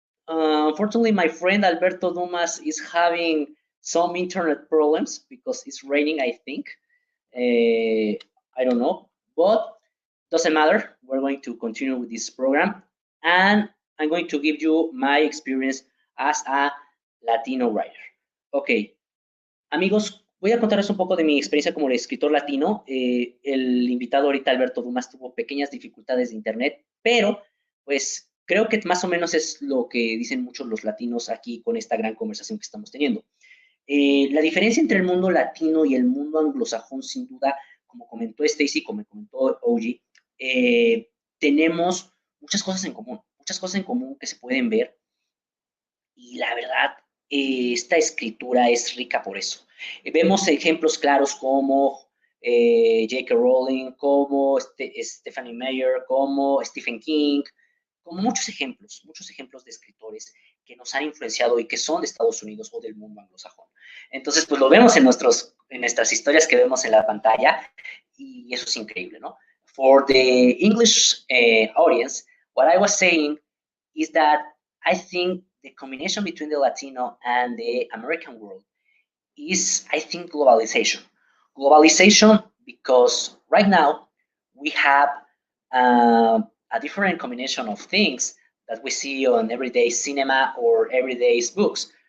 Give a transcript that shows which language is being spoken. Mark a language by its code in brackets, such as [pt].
[en] Unfortunately, my friend Alberto Dumas is having some internet problems because it's raining, I think. I don't know, but doesn't matter. We're going to continue with this program, and I'm going to give you my experience as a Latino writer. [es] Ok, amigos, voy a contarles un poco de mi experiencia como escritor latino. El invitado ahorita, Alberto Dumas, tuvo pequeñas dificultades de internet, pero pues creo que más o menos es lo que dicen muchos los latinos aquí con esta gran conversación que estamos teniendo. La diferencia entre el mundo latino y el mundo anglosajón, sin duda, como comentó Stacy, como comentó OG, tenemos muchas cosas en común que se pueden ver. Y la verdad, esta escritura es rica por eso. Vemos ejemplos claros como J.K. Rowling, como Stephanie Meyer, como Stephen King, como muchos ejemplos de escritores que nos han influenciado y que son de Estados Unidos o del mundo anglosajón. Entonces, pues lo vemos en nuestras historias que vemos en la pantalla y eso es increíble, ¿no? [en] For the English audience, what I was saying is that I think the combination between the Latino and the American world is, I think, globalization. Globalization because right now we have a different combination of things that we see on everyday cinema or everyday books.